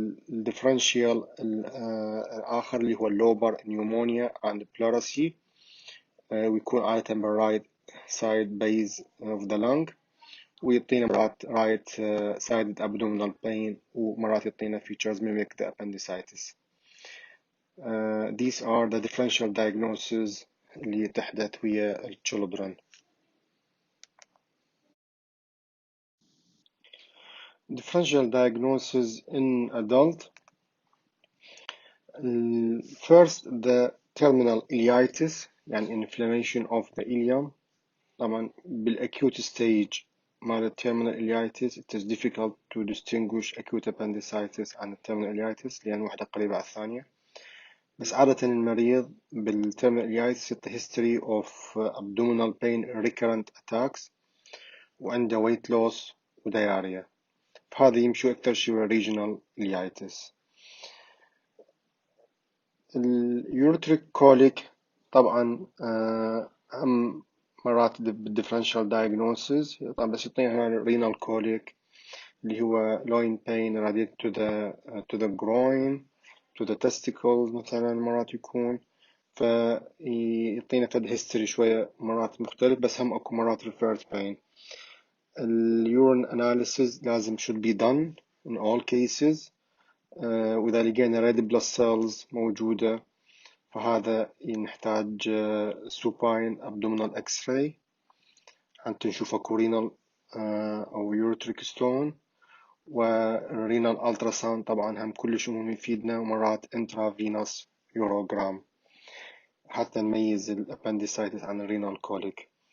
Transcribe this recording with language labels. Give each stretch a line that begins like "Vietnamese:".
Arabic: الديفرنشيال الآخر اللي هو اللوبر نيومونيا and pleurisy ويكون عادة بالرايت سايد بيز of the lung، ويعطينا مرات
English: right sided abdominal pain،
Arabic: ومرات يعطينا
English: features mimic the appendicitis. These are the differential diagnoses
Arabic: اللي تحدث ويا
English: children. Differential diagnosis in adult. First, the terminal ileitis يعني inflammation of the ileum. طبعا بالacute stage مال terminal ileitis it is difficult to distinguish acute appendicitis عن terminal ileitis
Arabic: لأن واحدة قريبة على الثانية.
English: بس عادة المريض بالterminal ileitis the history of abdominal pain recurrent attacks وعنده weight loss ودياريا،
Arabic: فهذا يمشوا أكثر شيء
English: regional ileitis.
Arabic: اليوريتريك كوليك طبعا هم مرات بالديفرنشال دايجنوسيس طبعا، بس يعطينا هنا رينال كوليك اللي هو
English: loin pain radiated to the groin to the testicles
Arabic: مثلا مرات يكون، فيعطينا فد هيستوري شوية مرات مختلف، بس هم اكو مرات referred pain.
English: اليورين analysis لازم should be done in all cases.
Arabic: وإذا لقينا red blood cells موجودة فهذا نحتاج
English: supine abdominal x-ray
Arabic: حتى نشوف اكو renal أو ureteric stone، ورينال ultrasound طبعا هم كلش مهم يفيدنا، ومرات intravenous urogram حتى نميز الابنديسايتس عن الرينال كوليك.